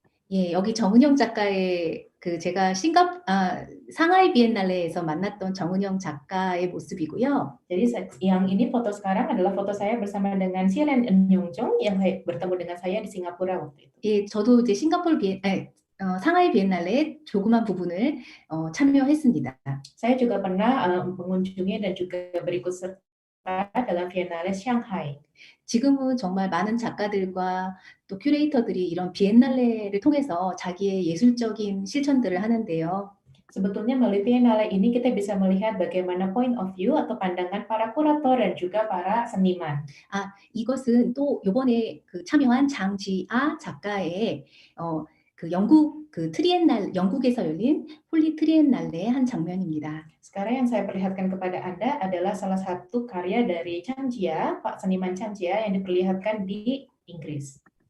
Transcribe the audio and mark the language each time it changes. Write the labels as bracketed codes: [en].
[ko] 예, 여기 정은영 작가의 제가 상하이 비엔날레에서 만났던 정은영 작가의 모습이고요. [id] Jadi yang ini foto sekarang adalah foto saya bersama dengan Siren Eun-Yong yang bertemu dengan saya di Singapura waktu itu. [ko] 예, 저도 이제 상하이 비엔날레의 조그만 부분을 참여했습니다. [id] Saya juga pernah mengunjungi dan juga berikut serta dalam Biennale Shanghai. [ko] 지금은 정말 많은 작가들과 또 큐레이터들이 이런 비엔날레를 통해서 자기의 예술적인 실천들을 하는데요. [id] Sebetulnya melalui Biennale ini kita bisa melihat bagaimana [en] point of view [id] atau pandangan para kurator dan juga para seniman. [ko] 이것은 또 이번에 참여한 장지아 작가의 영국에서 열린 폴리 트리엔날레의 한 장면입니다. [id] Sekarang yang saya perlihatkan kepada Anda adalah salah satu karya dari Chang Jia, Pak seniman Chang Jia yang diperlihatkan di Inggris.